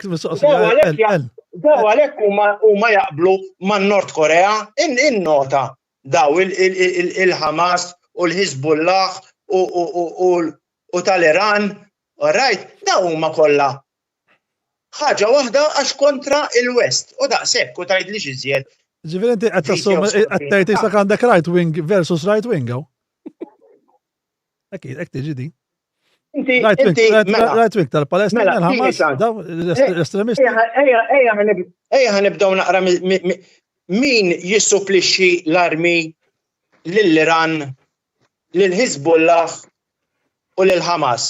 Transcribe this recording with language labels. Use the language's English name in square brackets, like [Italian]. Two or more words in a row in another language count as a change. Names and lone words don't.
[Maltese] Daw għalhekk huma jaqblu man-Nord Korea in-nota daw il-Hamas u l-Hizbullah u tal-Iran, right? Daw huma kollha ħaġa waħda għax kontra il-West. U daqshekk u tgħidlix iżjed. Ġifieri inti qed tassum qed tgħid issa għandek [English] right wing versus right wing [Maltese] hawn. Akid hekk tiġi din. [English] Right wing [Maltese] tal-Palestina il-Hamas daw l-estremisti. Ejja ħanibdew naqra min jissupplixxi l-armi lill-Iran, lill-Hizbullah u lill-Hamas.